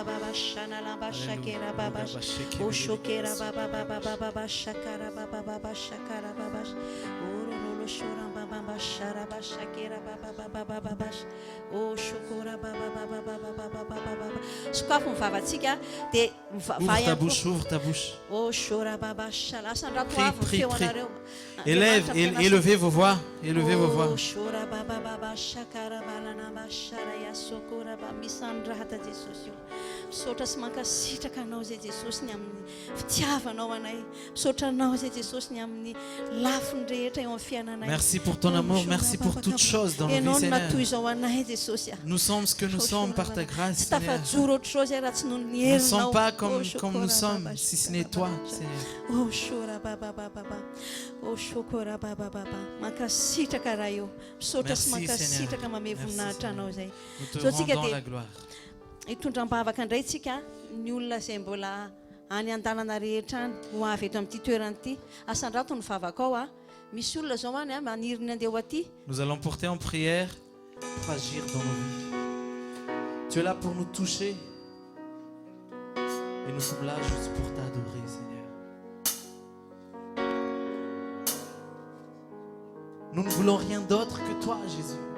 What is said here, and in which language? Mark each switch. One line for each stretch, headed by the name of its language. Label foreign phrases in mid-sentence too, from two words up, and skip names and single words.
Malagasy: Sokafo ny vavantsika dia
French: Ouvre ta bouche, ouvre ta bouche. Prie, prie, prie. Élevez vos voix, élevez vos voix.
Malagasy: Misaotra sy mankasitraka anao zay Jesosy ny amin'ny fitiavanao anay. Misaotra anao zay Jesosy ny amin'ny lafiny rehetra eo amin'ny fiainanay.
French: Merci pour ton amour, merci pour toutes choses dans nos vies,
Malagasy: Ianao no
French: Seigneur.
Malagasy: natoy izao anay Jesosy.
French: Nous sommes ce que nous sommes par ta grâce,
Malagasy: Tsy
French: Seigneur.
Malagasy: tafajoro
French: autre chose
Malagasy: raha tsy noho ny
French: Nous ne
Malagasy: herinao.
French: sommes pas comme nous sommes, si ce n'est toi, Seigneur. Oh shora baba baba. Oh shokora baba baba.
Malagasy: Mankasitraka raha io. Misaotra sy
French: Merci,
Malagasy: mankasitraka
French: Seigneur.
Malagasy: manome
French: Merci,
Malagasy: voninahitra anao zay.
French: Nous te
Malagasy: So tsika
French: rendons
Malagasy: dia
French: la gloire.
Malagasy: hitondram-bavaka indray tsika ny olona izay mbola any an-dalana rehetra any ho avy eto amin'ity toerana ity. Asandrato ny vavaka ao misy olona zao any maniry ny andeha aty.
French: Nous allons porter en prière pour agir dans nos vies. Tu es là pour nous toucher. Et nous sommes là juste pour t'adorer, Seigneur. Nous ne voulons rien d'autre que toi, Jésus.